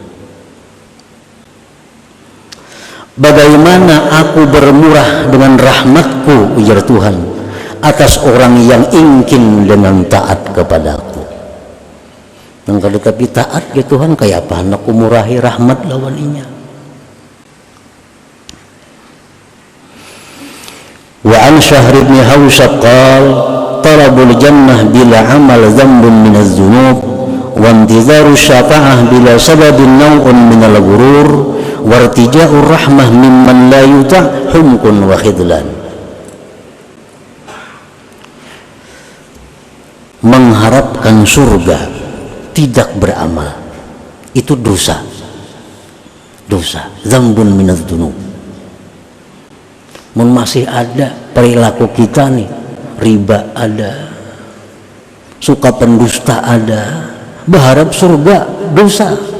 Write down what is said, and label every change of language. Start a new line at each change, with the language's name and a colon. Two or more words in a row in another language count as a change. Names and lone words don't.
Indonesian: Bagaimana aku bermurah dengan rahmatku, ujar Tuhan, atas orang yang ingkin dengan taat kepadaku. Dan kalau tapi taat ke Tuhan kayak apa?
Banjar: Aku murahi rahmat lawan inya.
Arabic: وعن شهر بن حوشب قال طلب الجنة بلا عمل ذنب من الذنوب وانتظار الشفاعة بلا سبب نوع من الغرور وارتجاء الرحمة ممن لا يطاع حمق وخذلان.
Indonesian: Mengharapkan surga tidak beramal itu dosa,
Arabic: ذنب من الذنوب.
Indonesian: Masih ada perilaku kita nih, riba ada, suka pendusta ada, berharap surga dosa.